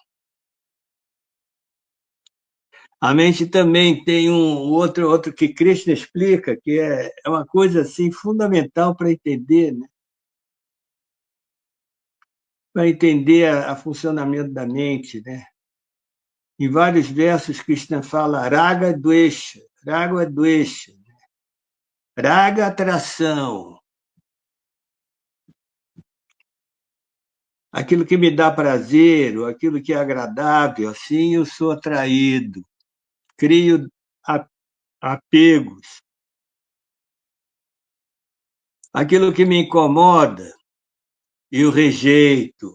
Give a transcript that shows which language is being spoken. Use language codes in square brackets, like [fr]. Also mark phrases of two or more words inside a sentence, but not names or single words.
[pt] A mente também tem um outro que Krishna explica, que é uma coisa assim fundamental para entender, né? Para entender a funcionamento da mente, né? Em vários versos, Krishna fala [sa] raga dvesha, raga dvesha, [pt] raga atração, aquilo que me dá prazer, ou aquilo que é agradável, assim eu sou atraído, crio apegos. Aquilo que me incomoda, eu rejeito.